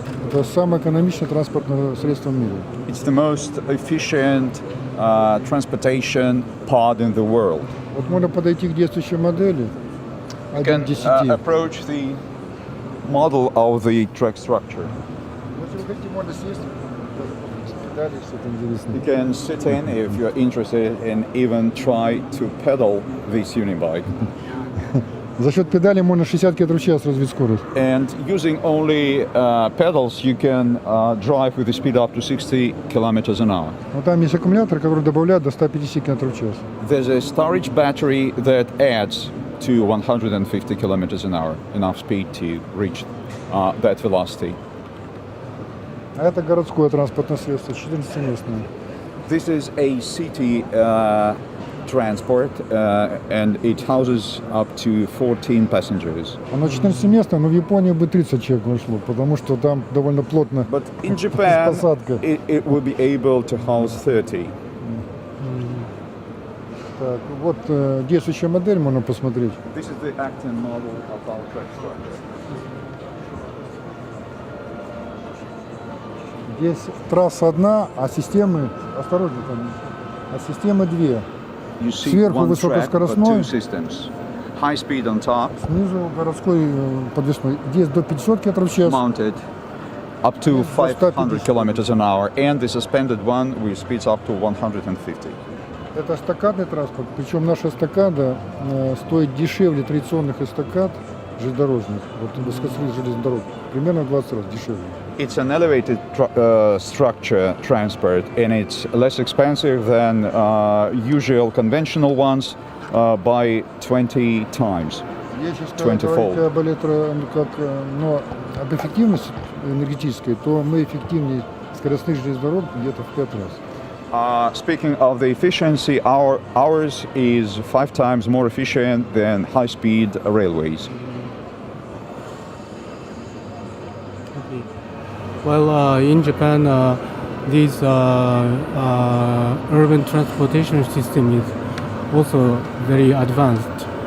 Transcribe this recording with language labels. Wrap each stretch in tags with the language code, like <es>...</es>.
<ru>Это самое экономичное транспортное средство в мире.</ru> <en>It's the most efficient transportation pod in the world.</en> <ru>Вот можно подойти к действующей модели.</ru> <en>You can approach the model of the track structure.</en> <ru>Если вы хотите, можно сесть.</ru> <en>You can sit in if you're interested and even try to pedal this unibike.</en> <ru>За счет педали можно 60 км в час развить скорость.</ru> <en>And using only pedals, you can drive with a speed up to 60 kilometers an hour.</en> <ru>Вот там есть аккумулятор, который добавляет до 150 км в час.</ru> <en>There's a storage battery that adds to 150 kilometers an hour, enough speed to reach that velocity.</en> <ru>А это городское транспортное средство, 14-местное.</ru> <en>This is a city transport, and it houses up to 14 passengers.</en> <ru>Оно 14-местное, но в Японии бы 30 человек вошло, потому что там довольно плотно.</ru> <en>But in Japan, it will be able to house 30.</en> <ru>Так, вот действующая модель, можно посмотреть.</ru> <en>This is the acting model of our track structure.</en> <ru>Здесь трасса одна, а системы, осторожно там, а системы две. Сверху высокоскоростной,</ru> <en>high speed on top,</en> <ru>снизу городской подвесной. Здесь до 500 км в час.</ru> <en>Mounted up to 500 kilometers an hour, and the suspended one with speeds up to 150.</en> <ru>Это эстакадный транспорт, причем наша эстакада стоит дешевле традиционных эстакад железнодорожных, вот высокоскоростных железных дорог, примерно в 20 раз дешевле.</ru> <en>It's an elevated structure transport, and it's less expensive than usual conventional ones by 20 times.</en> <ru>Если говорить об эффективности энергетической, то мы эффективнее скоростных железных дорог где-то в 5 раз.</ru> <en>Speaking of the efficiency, ours is 5 times more efficient than high-speed railways. Well, in Japan, this urban transportation system is also very advanced.</en>